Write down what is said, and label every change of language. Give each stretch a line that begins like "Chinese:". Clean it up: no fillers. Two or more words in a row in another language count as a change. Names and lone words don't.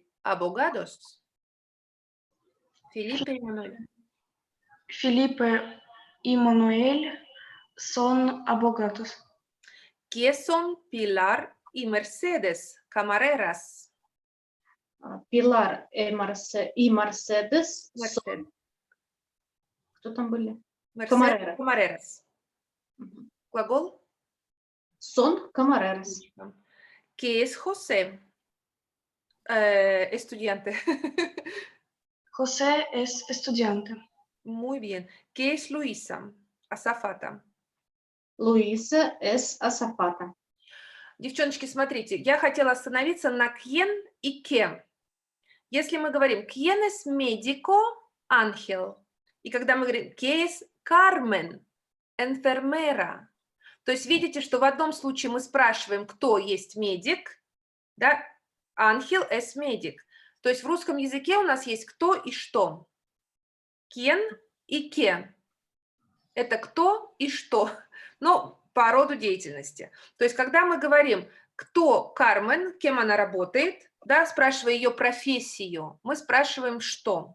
Spanish: Abogados. Felipe y Manuel. Felipe y Manuel son abogados. ¿Qué son Pilar y Mercedes? Camareras. Pilar y Mercedes Mercedes. son...
Russian: Кто там были?
Spanish: Mercedes. Camareras. Camareras.
Russian: Мгм. Глагол.
Spanish: Son camareras. ¿Qué es José? Estudiante. José es estudiante. Muy bien. ¿Qué es Luisa? Azafata. Luisa es azafata.
Russian: Девчоночки, смотрите, я хотела остановиться на quién и qué. Если мы говорим
Spanish: quién es médico, ángel,
Russian: и когда мы говорим
Spanish: qué es Carmen, enfermera,
Russian: то есть видите, что в одном случае мы спрашиваем, кто есть медик, да,
Spanish: ángel es médic.
Russian: То есть в русском языке у нас есть кто и что.
Spanish: Quién и qué.
Russian: Это кто и что, но по роду деятельности. То есть когда мы говорим, кто Кармен, кем она работает, да, спрашивая ее профессию, мы спрашиваем, что.